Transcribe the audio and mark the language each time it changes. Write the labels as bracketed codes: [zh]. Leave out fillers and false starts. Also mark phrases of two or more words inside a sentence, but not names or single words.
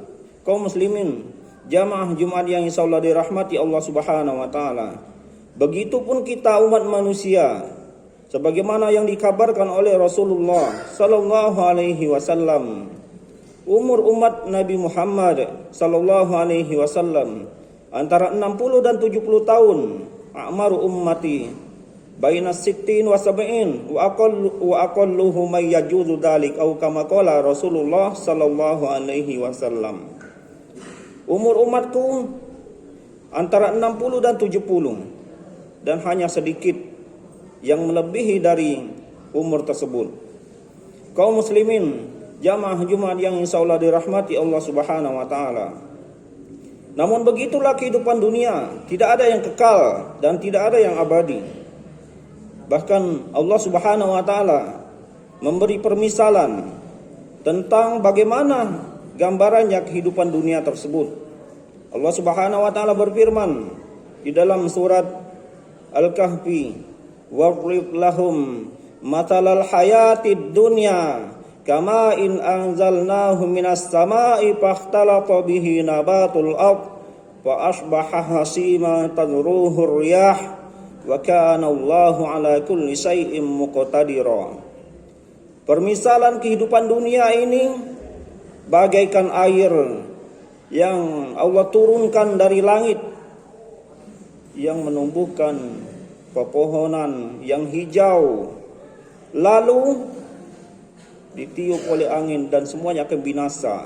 [id] Kaum muslimin, jamaah Jumat yang insyaallah dirahmati Allah [ar] سبحانه وتعالى. [id] Begitupun kita umat manusia, sebagaimana yang dikabarkan oleh Rasulullah [ar] صلى الله عليه وسلم. [id] Umur umat Nabi Muhammad [ar] صلى الله عليه وسلم [id] antara 60 dan 70 tahun. [ar] أعمار أمتي بين 60 و 70 وأقلهم من يجوز ذلك أو كما قال رسول الله صلى الله عليه وسلم. [id] Umur umatku antara 60 dan 70 dan hanya sedikit yang melebihi dari umur tersebut. Kaum muslimin, jamaah Jumat yang insyaallah dirahmati Allah [ar] سبحانه وتعالى. [id] Namun begitulah kehidupan dunia, tidak ada yang kekal dan tidak ada yang abadi. Bahkan Allah [ar] سبحانه وتعالى [id] memberi permisalan tentang bagaimana gambarannya kehidupan dunia tersebut. [ar] الله سبحانه وتعالى [id] berfirman di dalam surat [ar] Al-Kahfi, "واضرب لهم مثل الحياة الدنيا كماء أنزلناه من السماء فاختلط به نبات الأرض فأصبح هشيما تذروه الرياح وكان الله على كل شيء مقتدرا." [id] Permisalan kehidupan dunia ini bagaikan air yang Allah turunkan dari langit yang menumbuhkan pepohonan yang hijau, lalu ditiup oleh angin dan semuanya akan binasa.